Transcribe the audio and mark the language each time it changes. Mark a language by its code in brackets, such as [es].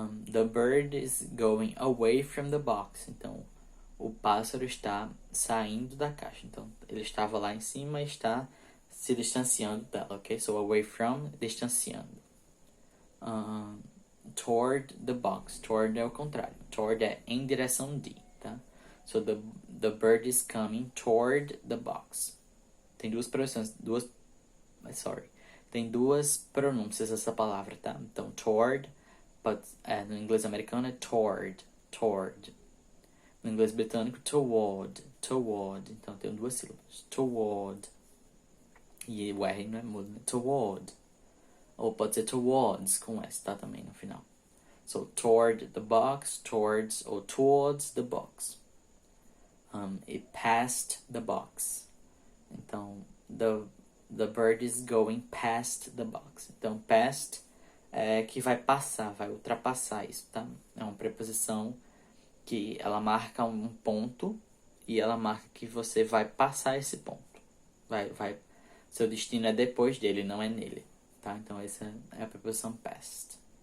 [en] The bird is going away from the box. [pt] Então, o pássaro está saindo da caixa. Então, ele estava lá em cima e está se distanciando dela, ok? [en] So, away from, distanciando. Toward the box. [pt] Toward é o contrário. Toward é em direção de, tá? [en] So, the bird is coming toward the box. [pt] Tem duas pronúncias, tem duas pronúncias essa palavra, tá? Então, toward, no inglês americano é toward. No inglês britânico, toward. Então, tem duas sílabas. Toward. E o R não é mudo, né? Toward. Ou pode ser towards, com S, tá? Também no final. [en] So, toward the box, towards, or towards the box. It passed the box. Então, the bird is going past the box. [pt] Então, past é que vai passar, vai ultrapassar isso, tá? É uma preposição que ela marca um ponto e ela marca que você vai passar esse ponto. Seu destino é depois dele, não é nele, tá? Então, essa é a preposição past.